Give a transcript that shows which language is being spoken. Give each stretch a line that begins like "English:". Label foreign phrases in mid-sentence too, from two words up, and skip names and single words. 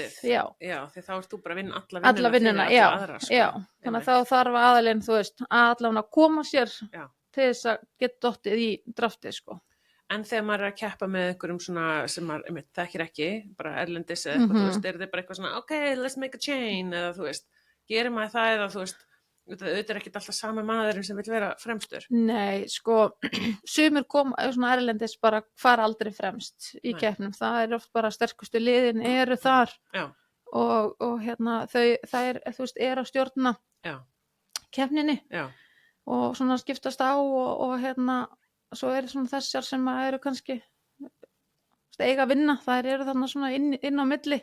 Icelandic: Já, því þá ert þú bara að vinna alla vinnuna fyrir alla aðra. Sko. Þannig að þá þarf aðalinn, þú veist, allavega að koma sér til þess að geta dottið í draftið, sko. En þegar maður er að keppa með einhverjum svona sem maður þekkir ekki, bara erlendis eða eitthvað, þú veist, er þið bara eitthvað svona,
English: ok, let's make a chain,
Icelandic: eða þú veist, gerir maður það eða þú veist, auðvitað er ekki alltaf sami maðurinn sem vil vera fremstur. Nei, sko, sumir svona erlendis bara fara aldrei fremst í keppnum. Það er oft bara sterkustu liðin eru þar og hérna það þú veist, er að stjórna keppninni og svona skiptast á og hérna, svo er svona þessar sem eru kannski eiga að vinna, þær eru þarna svona inn á milli.